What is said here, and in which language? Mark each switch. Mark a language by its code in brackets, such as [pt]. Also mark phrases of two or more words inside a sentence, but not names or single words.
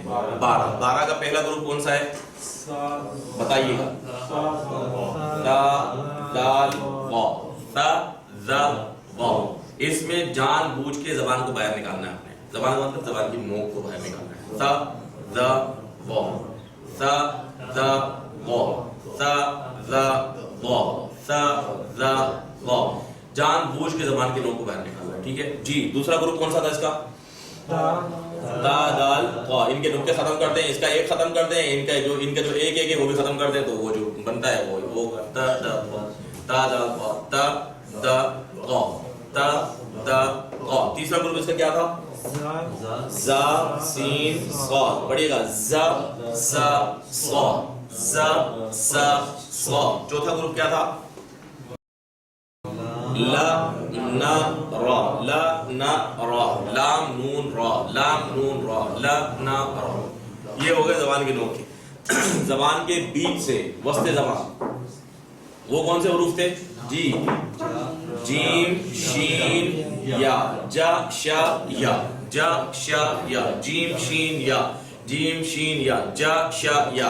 [ur] 12. 12 کا پہلا گروپ کون سا ہے؟ بتائیے گا. [ar] تا دال واو. تا ذا واو. [ur] اس میں جان بوجھ کے زبان کو باہر نکالنا ہے. آپ نے زبان کا مطلب زبان کی نوک کو باہر نکالنا ہے. [ar] تا ذا ضا ثا ذا ضا ثا ذا ضا ثا ذا ضا. [ur] جان بوجھ کے زبان کے نوک کو باہر نکالنا ہے. ٹھیک ہے جی. دوسرا گروپ کون سا تھا اس کا؟ [ar] تا دال قا. [ur] ان کے نقطے ختم کرتے ہیں, اس کا ایک ختم کرتے ہیں, ان کا جو ایک ہے وہ بھی ختم کرتے ہیں, تو وہ جو بنتا ہے وہ [ar] تا دا تا دال قا تا دا قا تا دا قا. [ur] تیسرا گروپ اس کا کیا تھا؟ [ar] زا سین صاد. [ur] پڑھیے گا [ar] زا سا صاد زا سا صاد. [ur] چوتھا گروپ کیا تھا؟ [ar] لا نا را لا نا را لام نون را لام نون را لا نا را. [ur] یہ ہو گئے زبان کے نوک. زبان کے بیچ سے وسط زبان وہ کون سے حروف تھے؟ [ar] جی جیم شین یا جا شا یا جا شا یا جیم شین یا جیم شین یا جا شا یا.